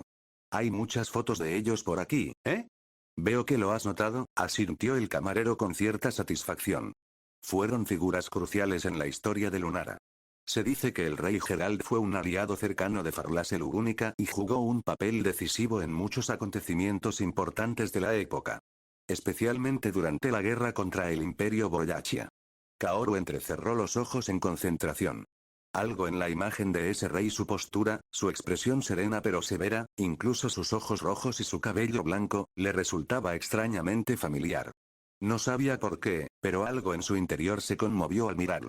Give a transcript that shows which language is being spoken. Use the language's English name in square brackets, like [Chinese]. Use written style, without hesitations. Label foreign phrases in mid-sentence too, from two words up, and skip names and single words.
[Spanish] Hay muchas fotos de ellos por aquí, ¿eh? Veo que lo has notado, asintió el camarero con cierta satisfacción. Fueron figuras cruciales en la historia de Lunara. Se dice que el rey Gerald fue un aliado cercano de Farlase Lugúnica y jugó un papel decisivo en muchos acontecimientos importantes de la época. Especialmente durante la guerra contra el Imperio Boyachia. Kaoru entrecerró los ojos en concentración. Algo en la imagen de ese rey, su postura, su expresión serena pero severa, incluso sus ojos rojos y su cabello blanco, le resultaba extrañamente familiar. No sabía por qué, pero algo en su interior se conmovió al mirarlo.